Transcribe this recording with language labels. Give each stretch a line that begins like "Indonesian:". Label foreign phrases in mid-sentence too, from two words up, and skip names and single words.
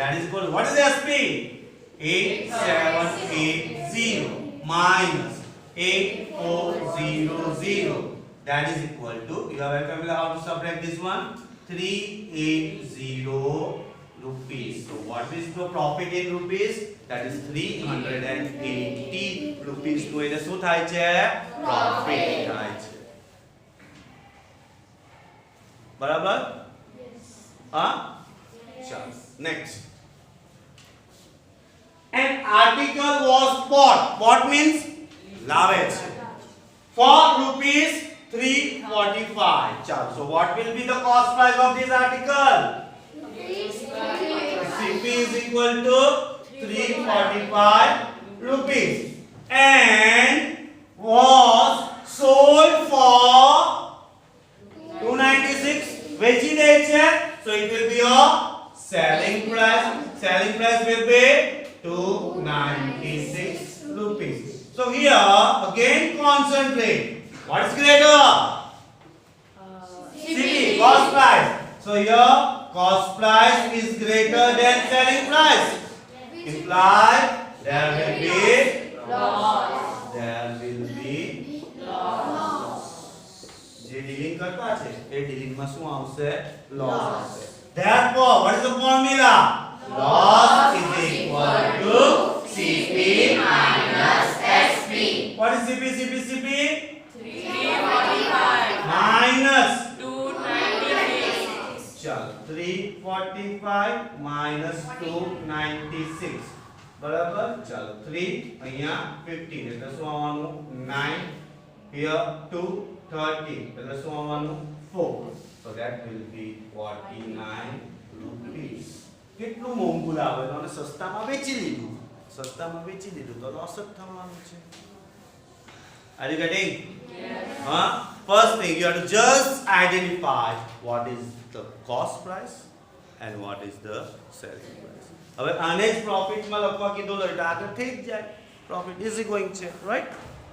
English: that is equal to what is SP? 8780 minus 8400, that is equal to, you are very familiar how to subtract this one, 380 rupees. So what is the profit in rupees? That is 380 rupees
Gujarati: નું એટલે શું થાય છે? Profit થાય છે. બરાબર? હા? ચાલો.
English: Next. An article was bought. Bought means
Gujarati: લાવે છે.
English: For rupees 345. ચાલો. So what will be the cost price of this article? CP is equal to 345 rupees and was sold for 296. વેચી દે છે. So it will be a selling price. Selling price will be 296 rupees. So here again concentrate. What is greater? CP, cost price. So here cost price is greater than selling price. Imply there will be loss. There will be loss.
Gujarati: જે ડીલિંગ કરતા છે એ ડીલિંગ માં શું આવશે? લોસ આવશે.
English: Therefore, what is the formula? Loss is equal to CP minus SP. What is CP? CP 345 minus 296.
Hindi: चलो 345 minus 296 बराबर.
Gujarati: चलो 3 અહીંયા 15 એટલે શું આવવાનું? 9 here 2 30 એટલે શું આવવાનું? 4.
English: So that will be 49 rupees.
Gujarati: કેટલું મોંઘું લાવે તો અને સસ્તામાં વેચી લીધું. સસ્તામાં વેચી લીધું તો લોસ જ થવાનું છે.
English: Are you getting? Yes. First thing you have to just identify what is the cost price and what is the selling price.
Gujarati: હવે આને જ પ્રોફિટ માં લખવા કીધું એટલે આગળ થઈ જ જાય.
English: Profit is going to, right?